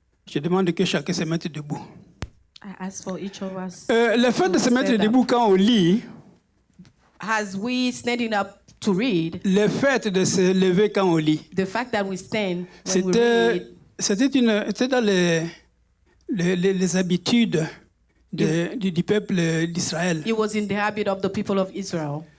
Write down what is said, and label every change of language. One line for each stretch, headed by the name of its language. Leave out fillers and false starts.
French: Je demande que chacun se mette debout.
English: I ask for each of us.
French: Le fait de se mettre
English: stand up.
French: debout quand on lit,
English: As we standing up to read,
French: le fait de se lever quand on lit,
English: the fact that we stand when we read,
French: c'était dans les habitudes du peuple d'Israël.
English: it was in the habit of the people of Israel.